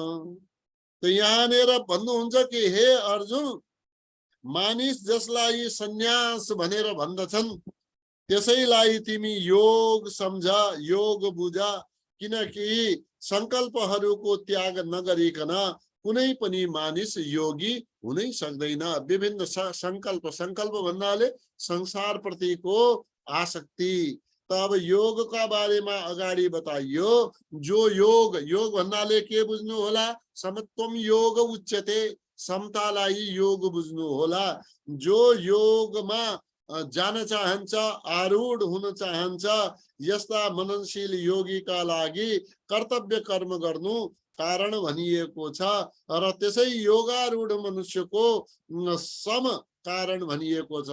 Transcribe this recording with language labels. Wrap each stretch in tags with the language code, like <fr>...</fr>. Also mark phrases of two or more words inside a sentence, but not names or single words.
<ne>त यहाँनिर भन्नुहुन्छ कि हे अर्जुन, मानिस जसलाई सन्यास भनेर भन्दछन् त्यसैलाई तिमी योग सम्झ, योग बुझ, किनकि संकल्पहरूको त्याग नगरिकन कुनै पनि मानिस योगी हुनै सक्दैन। विभिन्न संकल्प, संकल्प भन्नाले संसार प्रतिको आसक्ति। तब योग का बारेमा अगाडि बताइयो। जो योग, योग भन्नाले के बुझ्नु होला?</ne> <sa>समत्वम योग उच्यते,</sa> <ne>समतालाई योग बुझ्नु होला। जो योगमा जान चाहन्छ, आरूढ हुन चाहन्छ, यस्ता मननशील योगीका लागि कर्तव्य कर्म गर्नु कारण भनिएको छ र त्यसै योगारूढ मनुष्यको सम कारण भनिएको छ।</ne>